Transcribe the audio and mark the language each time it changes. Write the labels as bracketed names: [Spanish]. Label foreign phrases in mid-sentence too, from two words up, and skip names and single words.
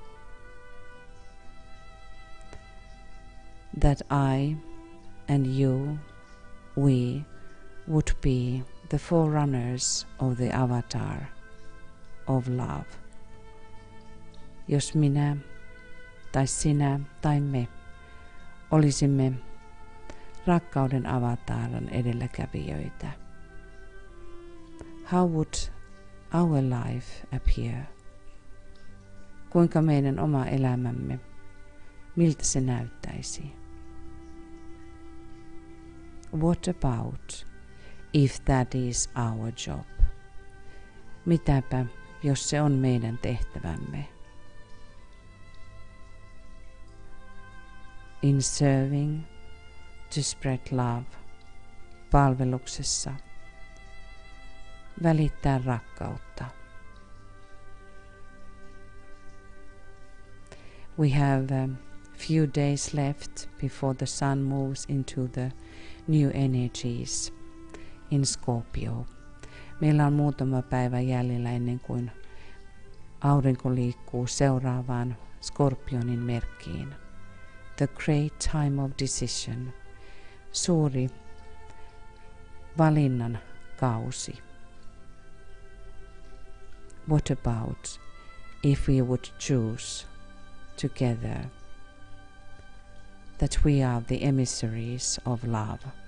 [English] that I and you, we would be the forerunners of the avatar of love. [Finnish] Jos minä tai sinä tai me olisimme rakkauden avataran edelläkävijöitä. [English] How would our life appear? [Finnish] Kuinka meidän oma elämämme, miltä se näyttäisi? [English] What about if that is our job? [Finnish] Mitäpä, jos se on meidän tehtävämme? [English] In serving, to spread love, [Finnish] palveluksessa, välittää rakkautta. [English] We have a few days left before the sun moves into the new energies in Scorpio. [Finnish] Meillä on muutama päivä jäljellä ennen kuin aurinko liikkuu seuraavaan Skorpionin merkkiin. [English] The great time of decision. [Finnish] Suuri valinnan kausi. [English] What about if we would choose together that we are the emissaries of love?